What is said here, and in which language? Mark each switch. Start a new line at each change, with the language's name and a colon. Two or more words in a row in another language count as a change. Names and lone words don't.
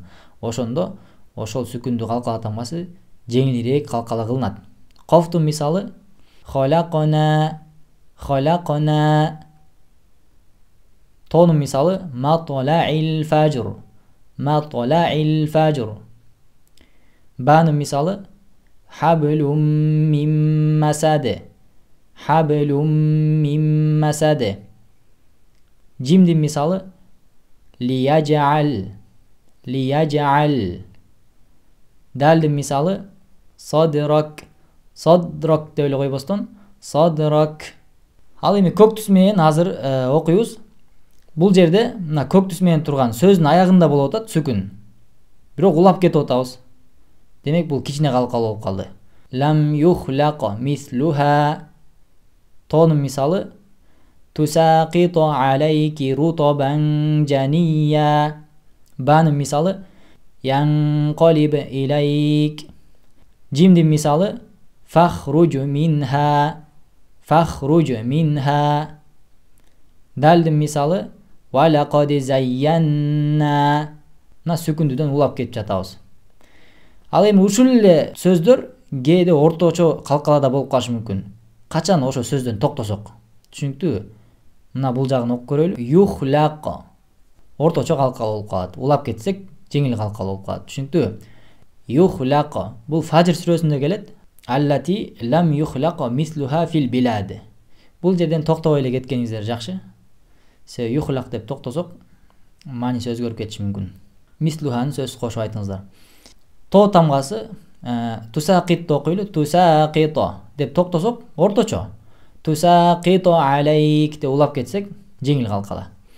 Kyrgyz: Ошондо ошол сүкүндүү калкала тамгасы жеңилирээк калкала кылынат. Кофтун мисалы холакона. Холакона. Тонун мисалы
Arabic: مطلع الفجر. مطلع الفجر.
Kyrgyz: Банын мисалы
Arabic: حبل من مسد. حبل من مسد.
Kyrgyz: Жимдин мисалы лияджал. Лияджал. Далдын мисалы садрак. Садрак деп эле койбостон садрак. Ал эми көк түс менен азыр окуйбуз. Бул жерде мына көк түс менен турган сөздүн аягында болуп атат сүкүн. Бирок улап кетип атабыз. Демек бул кичине калкала болуп калды.
Arabic: لم يخلق مثلها.
Kyrgyz: Тонун мисалы
Arabic: تساقط عليك رطبا جنيا.
Kyrgyz: Банын мисалы
Arabic: ينقلب إليك.
Kyrgyz: Жимдин мисалы
Arabic: فاخرج منها. فاخرج منها.
Kyrgyz: Далдын мисалы
Arabic: ولقد زينا.
Kyrgyz: Мына сүкүндүүдөн улап кетип жатабыз. Ал эми ушул эле сөздөр кээде орточо калкалада болуп калышы мүмкүн. Качан ошо сөздөн токтосок. Түшүнүктүүбү? Мына бул жагын окуп көрөлү. Юхлака. Орточо калкала болуп калат. Улап кетсек жеңил калкала болуп калат. Түшүнүктүүбү? Юхлака. Бул Фажр сүрөсүндө келет.
Arabic: التي لم يخلق مثلها في البلاد.
Kyrgyz: Бул жерден токтобой эле кеткениңиздер жакшы. Себеби юхлак деп токтосок мааниси өзгөрүп кетиши мүмкүн. Мислуханы сөз кошуп айтыңыздар. То тамгасы тусақит окуйлу. Тусақито деп токтосок орточо.
Arabic: تساقط عليك
Kyrgyz: деп улап кетсек жеңил калкала.